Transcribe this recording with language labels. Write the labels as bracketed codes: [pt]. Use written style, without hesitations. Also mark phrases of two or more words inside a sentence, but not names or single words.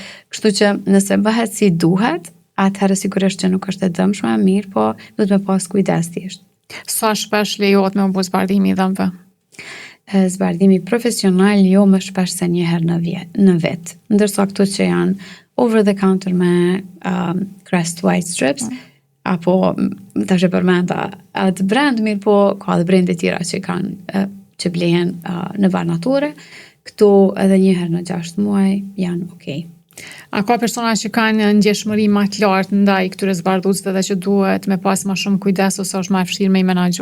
[sq] Kështu që nëse bëhet si duhet, atëherë sigurisht që nuk është e dëmshme, mirë, po duhet me pas kujdes thjesht. Sa shpesh lejohet me u bë zbardhimi i dhëmbëve? Zbardhimi profesional jo më shpesh se një herë në vit. Ndërsa këto që janë [en] over the counter [sq] me Crest White Strips, apo tash e përmenda atë brand, mirë po ka edhe brende tjera që blehen në banatore. Këto edhe një herë në 6 muaj janë okay. A ka persona që kanë ndjeshmëri më të lartë ndaj këtyre zbardhusëve dhe që duhet me pas më shumë kujdes ose është më e vështirë me i menaxhu?